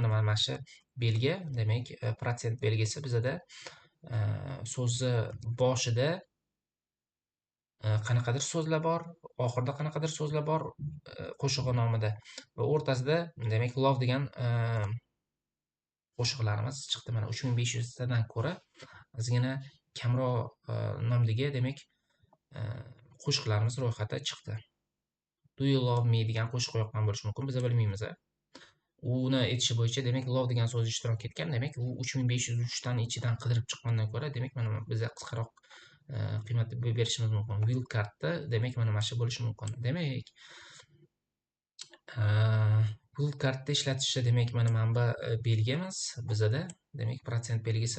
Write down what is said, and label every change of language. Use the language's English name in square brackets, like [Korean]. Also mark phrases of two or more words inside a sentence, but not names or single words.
[Uzbek] Mana shu belgi, demak, protsent belgisi bizada so'zni boshida qanaqadir so'zlar bor, oxirida qanaqadir so'zlar bor qo'shig'i nomida va o'rtasida demak love degan qo'shiqlarimiz chiqdi. Mana 3500 tadan ko'ra ozgina kamroq nomdagi demak qo'shiqlarimiz ro'yxati chiqdi. Do you love me degan qo'shiq yoqqan bo'lishi mumkin, biz bilmaymiz. Uni aytishi bo'yicha demak love degan so'z ishtirok etgan, demak u 3503 tani ichidan qidirib chiqqandan ko'ra demak mana bizga qisqaroq qiymat berishimiz mumkin. Will cardda demak mana shu bo'lishi mumkin. Demak, will cardda ishlatishi demak mana bu belgimiz bizada, demak protsent belgisi.